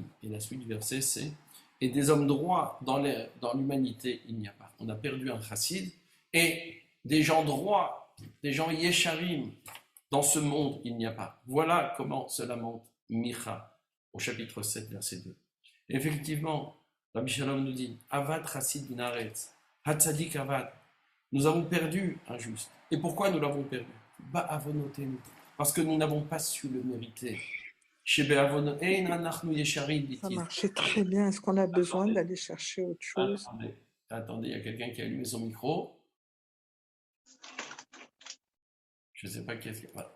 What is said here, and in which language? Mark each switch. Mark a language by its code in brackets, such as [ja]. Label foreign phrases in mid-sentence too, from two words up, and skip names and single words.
[fr] Et la suite du verset, c'est et des hommes droits dans l'humanité, il n'y a pas. On a perdu un chassid et des gens droits, des gens yesharim, dans ce monde, il n'y a pas. Voilà comment se lamente Micha au chapitre 7, verset 2. Et effectivement, Rabbi Shalom nous dit [he] אבד חסיד בין הארץ, הצדיק אבד. [fr] Nous avons perdu un juste. Et pourquoi nous l'avons perdu? [he] Ba'avonotenu. [fr] Parce que nous n'avons pas su le mériter. Ça marchait très bien. Est-ce qu'on a besoin d'aller chercher autre chose? Attendez, il y a quelqu'un qui a allumé son micro. Je ne sais pas qui est-ce qu'il y a.